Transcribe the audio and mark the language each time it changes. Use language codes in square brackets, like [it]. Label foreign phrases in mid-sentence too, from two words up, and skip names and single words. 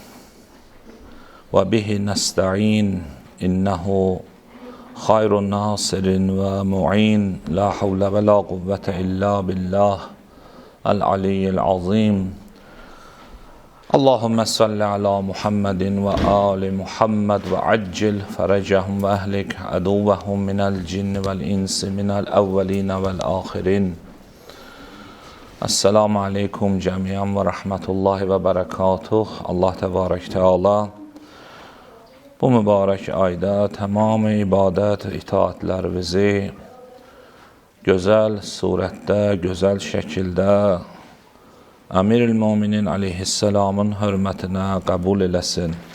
[ar] وبه نستعين إنه خير ناصر ومعين لا حول ولا قوة إلا بالله العلي العظيم اللهم صل على محمد وآل محمد وعجل فرجهم وأهلك عدوهم من الجن والإنس من الأولين والآخرين. السلام عليكم جميعا ورحمة الله وبركاته. [az] Allah təbarək Teala bu mübarək ayda tamamı ibadət, itaətlərimizi gözəl surətdə, gözəl şəkildə Əmir-ül-Müminin aleyhisselamın hörmətinə qəbul eləsin.